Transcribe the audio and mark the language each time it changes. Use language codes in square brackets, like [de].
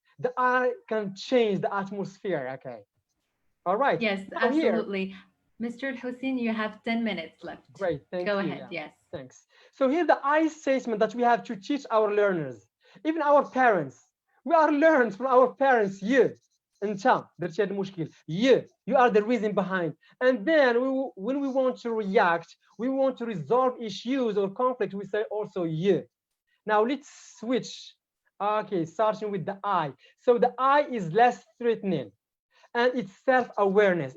[en] The I can change the atmosphere. Okay. All right. Yes, Now here, absolutely. Mr. Hussein, you have 10 minutes left. great. Thank Go you. ahead. Yeah. Yes. Thanks. So here the I statement that we have to teach our learners, even our parents. We are learned from our parents. [ar] You, انت درتي هذا المشكل. [en] You are the reason behind. And then when we want to react, we want to resolve issues or conflict, we say also you. Now let's switch. Okay, starting with the I. So the I is less threatening. And it's self-awareness.